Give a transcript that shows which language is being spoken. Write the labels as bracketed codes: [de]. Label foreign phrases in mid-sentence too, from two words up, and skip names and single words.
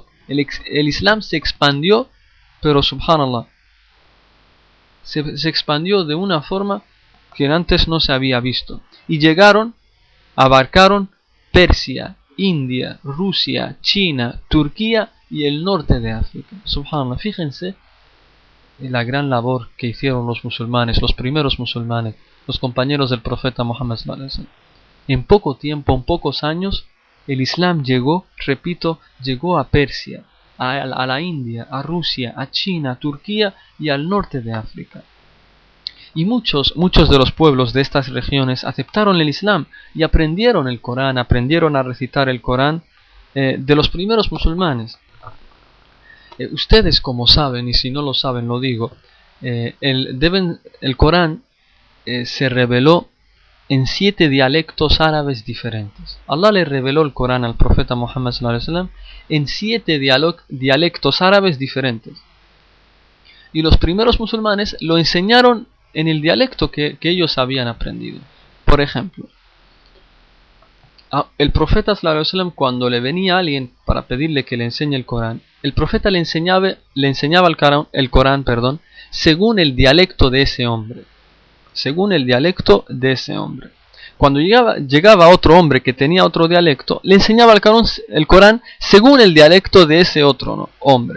[es] El Islam se expandió, pero subhanallah, se expandió de una forma que antes no se había visto. Y abarcaron Persia, India, Rusia, China, Turquía y el norte de África. Subhanallah, fíjense en la gran labor que hicieron los musulmanes, los primeros musulmanes, los compañeros del profeta Muhammad [ar] صلى الله عليه وسلم. [es] En poco tiempo, en pocos años, el Islam llegó a Persia, a la India, a Rusia, a China, a Turquía y al norte de África. Y muchos de los pueblos de estas regiones aceptaron el Islam y aprendieron el Corán, aprendieron a recitar el Corán de los primeros musulmanes. Ustedes, como saben, y si no lo saben lo digo, el Corán se reveló en 7 dialectos árabes diferentes. Allah le reveló el Corán al profeta Muhammad [ar] صلى الله عليه وسلم [es] en 7 dialectos árabes diferentes. Y los primeros musulmanes lo enseñaron en el dialecto que ellos habían aprendido. Por ejemplo, el profeta [ar] صلى الله عليه وسلم, [es] cuando le venía alguien para pedirle que le enseñe el Corán, el profeta le enseñaba el Corán, según el dialecto de ese hombre. Según el dialecto de ese hombre. Cuando llegaba otro hombre que tenía otro dialecto, le enseñaba el Corán según el dialecto de ese otro hombre.